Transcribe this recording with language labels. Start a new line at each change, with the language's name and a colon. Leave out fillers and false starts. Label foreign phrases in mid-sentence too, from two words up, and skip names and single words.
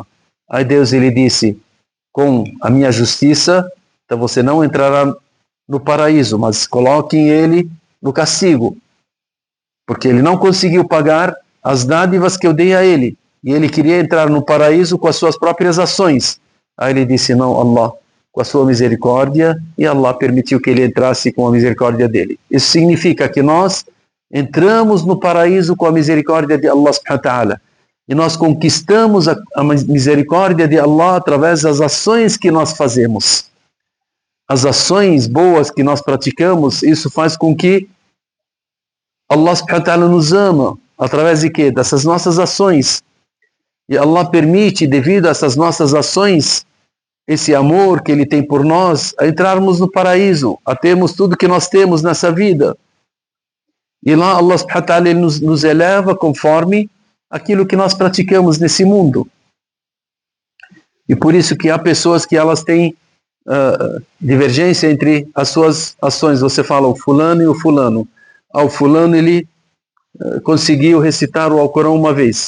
Portuguese: Aí Deus ele disse: com a minha justiça, então você não entrará no paraíso, mas coloquem ele no castigo, porque ele não conseguiu pagar as dádivas que eu dei a ele, e ele queria entrar no paraíso com as suas próprias ações. Aí ele disse: não, Allah, com a sua misericórdia, e Allah permitiu que ele entrasse com a misericórdia dele. Isso significa que nós entramos no paraíso com a misericórdia de
Arabic: الله سبحانه وتعالى,
Portuguese: e nós conquistamos a misericórdia de Allah através das ações que nós fazemos. As ações boas que nós praticamos, isso faz com que
Arabic: الله سبحانه وتعالى
Portuguese: nos ama, através de quê? Dessas nossas ações. E Allah permite, devido a essas nossas ações, esse amor que Ele tem por nós, a entrarmos no paraíso, a termos tudo que nós temos nessa vida. E lá
Arabic: الله سبحانه وتعالى
Portuguese: nos eleva conforme aquilo que nós praticamos nesse mundo. E por isso que há pessoas que elas têm divergência entre as suas ações. Você fala o fulano e o fulano. O fulano ele conseguiu recitar o Alcorão uma vez.